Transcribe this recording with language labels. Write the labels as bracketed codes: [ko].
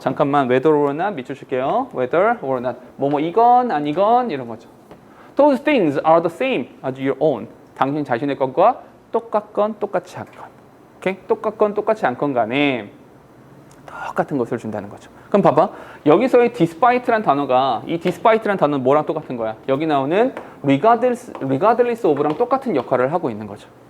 [ko] 잠깐만 [en] whether or not [ko] 밑줄 칠게요. [en] whether or not. [ko] 뭐뭐 이건 아니건 이런 거죠. [en] Those things are the same as your own. [ko] 당신 자신의 것과 똑같건 똑같지 않건. 오케이? 똑같건 똑같지 않건 간에 똑같은 것을 준다는 거죠. 그럼 봐봐. 여기서의 despite란 단어가 이 despite란 단어는 뭐랑 똑같은 거야? 여기 나오는 [en] regardless of [ko] 랑 똑같은 역할을 하고 있는 거죠.